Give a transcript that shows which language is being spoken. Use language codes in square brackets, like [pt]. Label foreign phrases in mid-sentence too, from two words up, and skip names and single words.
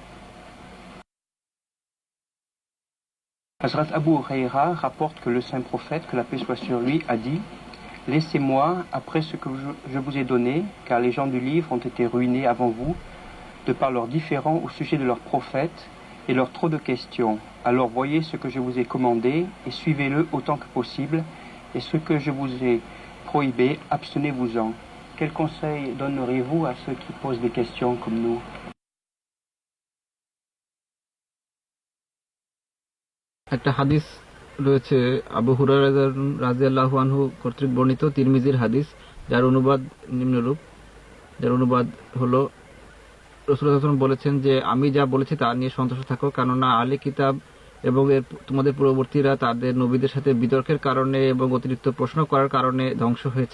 [fr] Hazrat Abu Huraira rapporte que le saint prophète, que la paix soit sur lui, a dit « Laissez-moi après ce que je vous ai donné, car les gens du livre ont été ruinés avant vous, de par leurs différends au sujet de leurs prophètes et leurs trop de questions. Alors voyez ce que je vous ai commandé et suivez-le autant que possible, et ce que je vous ai prohibé, abstenez-vous-en. » Quel conseil donneriez-vous à ceux qui posent des questions comme nous? [bn] একটা হাদিস রয়েছে আবু হুরায়রা [ar] رضي الله عنه [bn] কর্তৃক বর্ণিত, তিরমিজির হাদিস, যার অনুবাদ নিম্নরূপ। যার অনুবাদ হলো, রাসূলুল্লাহ [ar] صلى الله عليه وسلم [bn] বলেছেন যে আমি যা বলেছি তা নিয়ে সন্তুষ্ট থাকো, কেননা আহলে কিতাব এবং তোমাদের পূর্ববর্তীরা তাদের নবীদের সাথে বিতর্কের কারণে এবং অতিরিক্ত প্রশ্ন করার কারণে ধ্বংস হয়েছে।